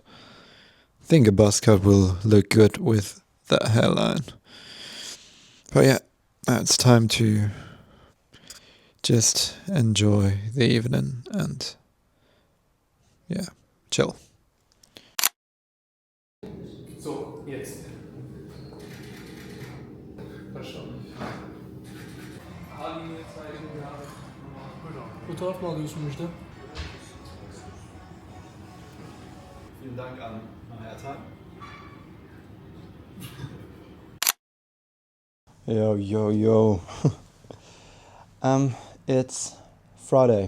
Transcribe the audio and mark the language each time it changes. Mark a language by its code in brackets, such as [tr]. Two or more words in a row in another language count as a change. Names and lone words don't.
[en] I think a buzz cut will look good with that hairline. But yeah, now it's time to just enjoy the evening and yeah, chill. So, [de] jetzt. Verstanden. Haarlinie zeigen, ja. [tr] Fotoğraf mı alıyorsun Müjde? [de] Vielen Dank an Hertha. [en] Yo, yo, yo. It's Friday.